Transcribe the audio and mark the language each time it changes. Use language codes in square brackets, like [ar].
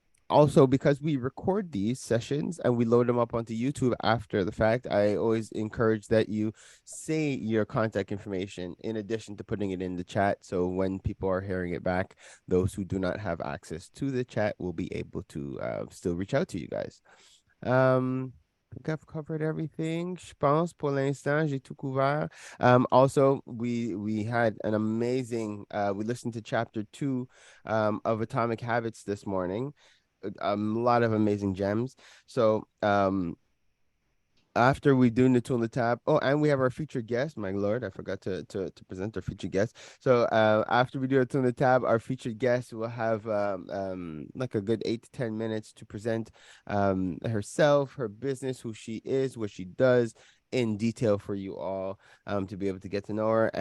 [en] Also, because we record these sessions and we load them up onto YouTube after the fact, I always encourage that you say your contact information in addition to putting it in the chat. So when people are hearing it back, those who do not have access to the chat will be able to still reach out to you guys. I think I've covered everything. [fr] Je pense pour l'instant, j'ai tout couvert. [en] Also, we had an amazing, we listened to chapter 2 of Atomic Habits this morning. A lot of amazing gems. So after we do Natul the tab, and we have our featured guest. My lord, I forgot to present our featured guest. So after we do Natul the tab, our featured guest will have like a good 8 to 10 minutes to present herself, her business, who she is, what she does in detail for you all, to be able to get to know her.